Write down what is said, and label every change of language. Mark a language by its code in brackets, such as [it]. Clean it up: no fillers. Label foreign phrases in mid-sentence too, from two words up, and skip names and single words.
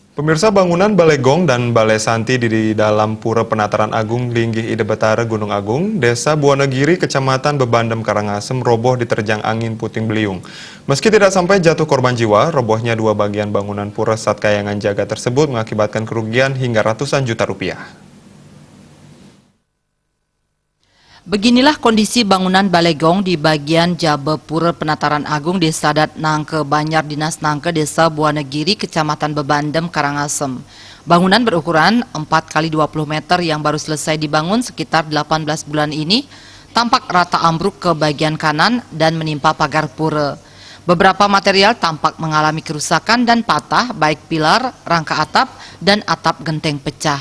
[id] Pemirsa, bangunan Balai Gong dan Balai Santi di dalam Pura Penataran Agung Linggih Ide Betara Gunung Agung, Desa Buanegiri, Kecamatan Bebandem, Karangasem, roboh diterjang angin puting beliung. Meski tidak sampai jatuh korban jiwa, robohnya dua bagian bangunan Pura Sat Kayangan Jaga tersebut mengakibatkan kerugian hingga ratusan juta rupiah. Beginilah kondisi bangunan Balai Gong di bagian Jabe Pura Penataran Agung Desa Dat Nangke Banyar Dinas Nangke Desa Buanegiri Kecamatan Bebandem Karangasem. Bangunan berukuran 4 x 20 meter yang baru selesai dibangun sekitar 18 bulan ini tampak rata ambruk ke bagian kanan dan menimpa pagar pura. Beberapa material tampak mengalami kerusakan dan patah, baik pilar, rangka atap, dan atap genteng pecah.